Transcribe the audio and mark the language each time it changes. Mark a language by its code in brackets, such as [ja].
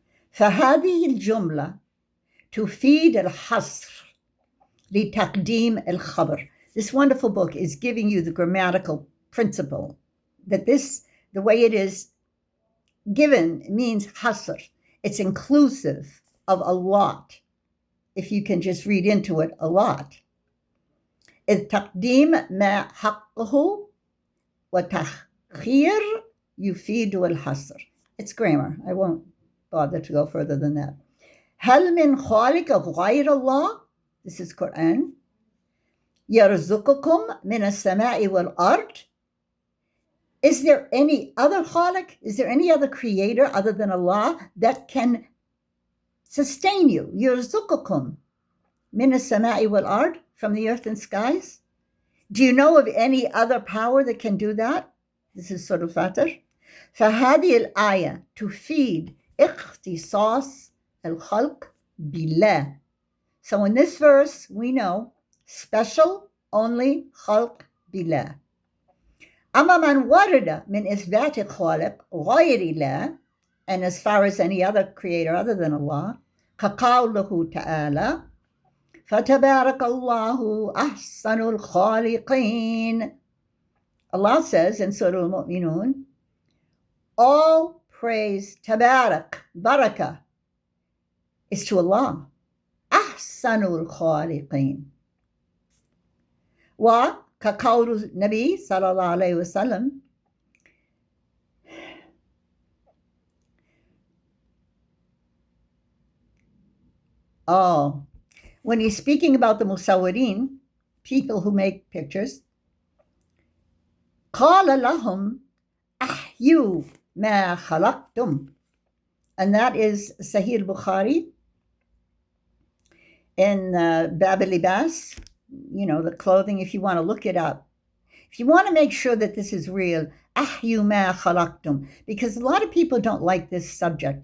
[ar] فهذه الجملة تفيد الحصر لتقديم الخبر. [en] This wonderful book is giving you the grammatical principle that the way it is given means hasr. It's inclusive of a lot. If you can just read into it, a lot. [ar] التقديم ما حقه وتأخير يفيد الحصر. [en] It's grammar. I won't bother to go further than that. [ar] هل من خالق غير الله? [en] This is Quran. [ar] يرزقكم من السماء والأرض. [en] Is there any other khaliq? Is there any other creator other than Allah that can sustain you? [ar] يرزقكم من السماء والأرض, [en] from the earth and skies. Do you know of any other power that can do that? This is Surah Al-Fatir. [ar] فهذه الآية تفيد اختصاص الخلق بالله. [en] So in this verse, we know special only [ar] خلق بالله. أما من ورد من إثبات خالق غير الله, [en] and as far as any other creator other than Allah, [ar] كقوله تعالى فتبارك الله أحسن الخالقين. [en] Allah says in Surah Al-Mu'minun, all praise, tabarak, barakah, is to Allah. [ar] أحسن الخالقين. وكقول النبي صلى الله عليه وسلم [en] when he's speaking about the musawwirin, people who make pictures, [ar] قال لهم أحيوا ما خلقتم. [en] And that is Sahih al-Bukhari in Bab al-Libas, the clothing, if you want to look it up. If you want to make sure that this is real, [ar] أحيوا ما خلقتم, [en] because a lot of people don't like this subject.